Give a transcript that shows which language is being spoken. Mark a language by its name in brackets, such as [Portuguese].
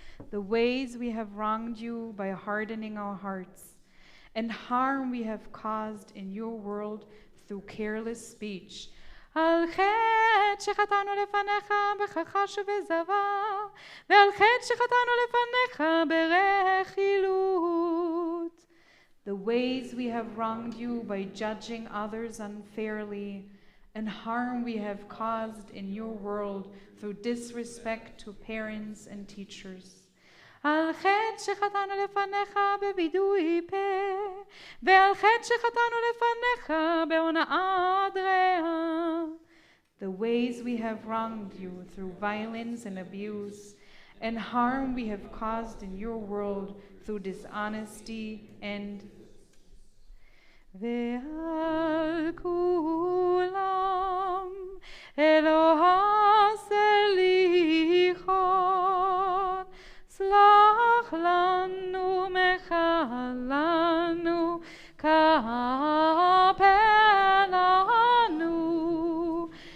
[English] The ways we have wronged you by hardening our hearts, and harm we have caused in your world through careless speech. [Hebrew] על חטא שחטאנו לפניך בכחש ובזבה, ועל חטא שחטאנו לפניך ברכילות. [English] The ways we have wronged you by judging others unfairly, and harm we have caused in your world through disrespect to parents and teachers. [Hebrew] על חטא שחטאנו לפניך בבידוי פה, ועל חטא שחטאנו לפניך בהונאת רעך. [English] The ways we have wronged you through violence and abuse, and harm we have caused in your world through dishonesty and [Hebrew] ועל כולם אלוה סליחות, סלח לנו מחלנו כפר לנו,